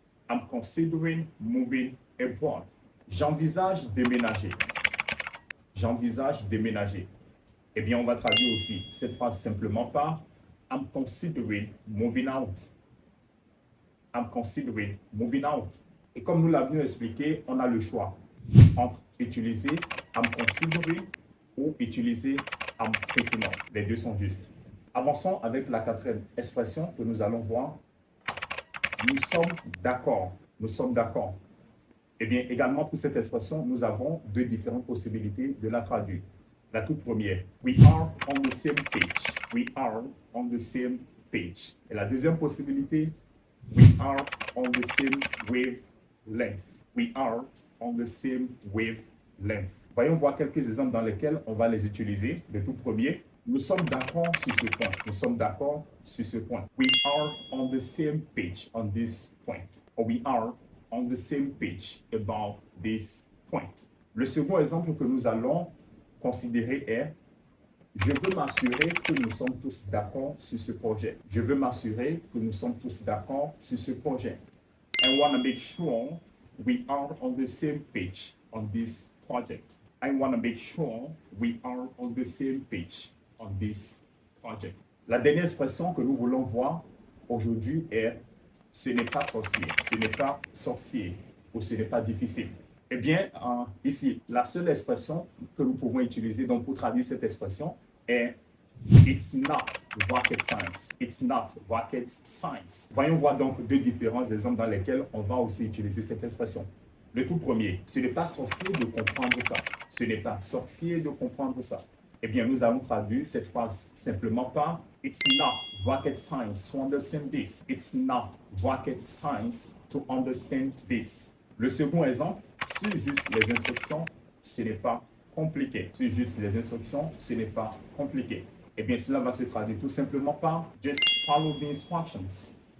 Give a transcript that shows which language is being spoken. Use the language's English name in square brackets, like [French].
[English] I'm considering moving abroad. [French] J'envisage déménager. J'envisage déménager. Eh bien, on va traduire aussi cette phrase simplement par [English] I'm considering moving out. I'm considering moving out. [French] Et comme nous l'avions expliqué, on a le choix entre utiliser [English] I'm considering [French] ou utiliser [English] I'm thinking of. [French] Les deux sont justes. Avançons avec la quatrième expression que nous allons voir. Nous sommes d'accord. Nous sommes d'accord. Eh bien, également pour cette expression, nous avons deux différentes possibilités de la traduire. La toute première, [English] we are on the same page. We are on the same page. [French] Et la deuxième possibilité, [English] we are on the same wavelength. We are on the same wavelength. [French] Voyons voir quelques exemples dans lesquels on va les utiliser. Le tout premier, nous sommes d'accord sur ce point. Nous sommes d'accord sur ce point. [English] We are on the same page on this point. Or we are on the same page about this point. [French] Le second exemple que nous allons considérer est je veux m'assurer que nous sommes tous d'accord sur ce projet. Je veux m'assurer que nous sommes tous d'accord sur ce projet. [English] I want to make sure we are on the same page on this project. I want to make sure we are on the same page on this project. [French] La dernière expression que nous voulons voir aujourd'hui est ce n'est pas sorcier. Ce n'est pas sorcier ou ce n'est pas difficile. Eh bien, ici, la seule expression que nous pouvons utiliser donc, pour traduire cette expression est [English] It's not rocket science. It's not rocket science. [French] Voyons voir donc deux différents exemples dans lesquels on va aussi utiliser cette expression. Le tout premier, ce n'est pas sorcier de comprendre ça. Ce n'est pas sorcier de comprendre ça. Eh bien, nous allons traduire cette phrase simplement par [English] It's not rocket science to understand this. It's not rocket science to understand this. [French] Le second exemple, sur juste les instructions, ce n'est pas compliqué. Sur juste les instructions, ce n'est pas compliqué. Eh bien, cela va se traduire tout simplement par [English] just follow the instructions.